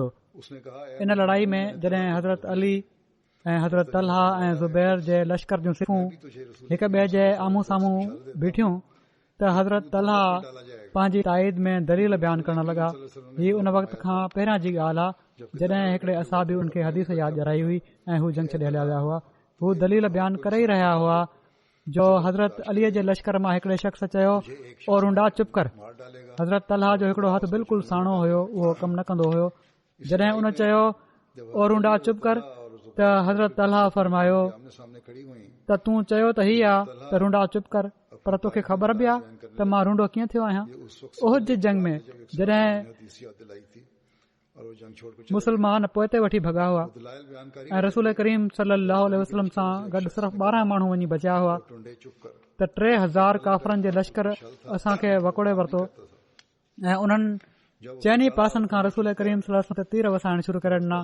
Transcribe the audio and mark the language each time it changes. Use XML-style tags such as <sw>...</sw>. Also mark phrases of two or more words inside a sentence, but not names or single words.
<sd>इन लड़ाई में जॾहिं हज़रत अली ऐं हज़रत तलहा ऐं ज़ुबैर जे लश्कर जूं सिखूं हिक ॿिए जे आम्हूं साम्हूं बीठियूं त हज़रत तलहा पंहिंजी ताईद में दलील बयानु करण लॻा। हीअ उन वक़्त खां पहिरियां जी ॻाल्हि आहे जॾहिं हिकिड़े असाबी उन खे हदीस यादि ॾियाराई हुई ऐं हू जंग छॾे हलिया विया हुआ। हू दलील बयानु करे ई रहिया हुआ जो हज़रत अलीअ जे लश्कर मां हिकिड़े शख़्स चयो और ऊंडा चुप कर। हज़रत तलहा जो हिकिड़ो हथु बिल्कुलु साणो हुयो उहो कमु न कंदो हुयो। जॾहिं उन चयो और ऊंडा चुप कर त हज़रत तलहा फरमायो त तूं चयो त हीअ आहे त रूंडा चुप कर पर तोखे ख़बर बि आहे त मां रूंडो कीअं थियो आहियां। उहद जी जंग में जॾहिं मुसलमान पोइते वठी भॻा हुआ ऐं रसूल करीम सलाहु वसलम सां गॾु सिर्फ़ 12 माण्हू वञी बचिया हुआ त 3000 काफ़रनि जे लश्कर असां खे वकोड़े वरितो ऐं उन्हनि चइनी पासनि खां रसूल करीम सलाहु ते तीर वसाइण शुरू करे ॾिना।</sd>